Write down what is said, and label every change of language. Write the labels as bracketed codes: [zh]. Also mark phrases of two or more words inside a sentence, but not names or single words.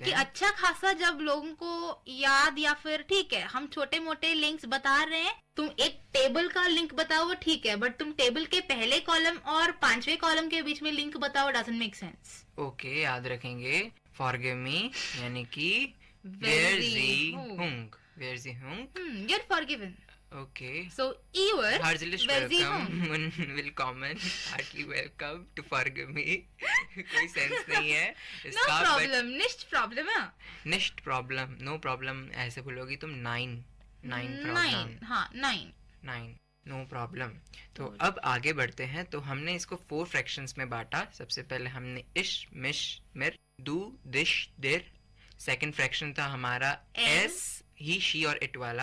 [hi] क्योंकि अच्छा खासा जब लोगों को याद, या फिर ठीक है हम छोटे मोटे लिंक्स बता रहे हैं, तुम एक टेबल का लिंक बताओ ठीक है, बट तुम टेबल के पहले कॉलम और 5वें कॉलम के बीच में लिंक बताओ, [en] doesn't make sense. [hi] ओके, याद रखेंगे। [en] forgive me [hi] यानी कि [en] Where's the hung? You're forgiven. Okay. So you were [de] herzlich welcome. Willkommen. [en] Heartily welcome to forgive me. [hi] कोई सेंस नहीं है इसका। [en] No problem. [de] Nicht problem [en] है। [de] Nicht problem. [en] No problem. [hi] ऐसे बोलोगी तुम 9 problem. हाँ 9 [en] no problem. [hi] तो अब आगे बढ़ते हैं। तो हमने इसको 4 फ्रैक्शंस में बांटा। सबसे पहले हमने [de] ich mich mir du dich dir. [en] second fraction [hi] था हमारा एस, [en] he she [hi] और इट वाला।